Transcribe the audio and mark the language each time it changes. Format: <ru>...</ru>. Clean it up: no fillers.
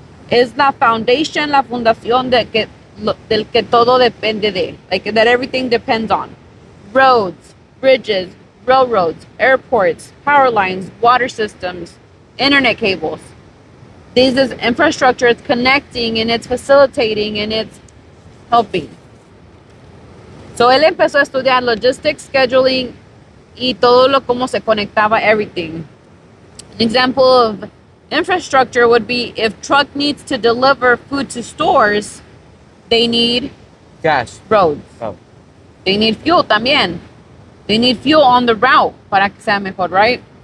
<es>Es la foundation, la fundación del que todo depende de,</es> <en>like that everything depends on. Roads, bridges, railroads, airports, power lines, water systems, internet cables. This is infrastructure. It's connecting and it's facilitating and it's helping.</en> <es>So él empezó a estudiar logistics, scheduling, y todo lo cómo se conectaba everything.</es> <en>An example of infrastructure would be if truck needs to deliver food to stores, they need Cash. roads. Oh. They need fuel también. They need fuel on the route</en> <es>para que sea mejor,</es> <en>right?</en>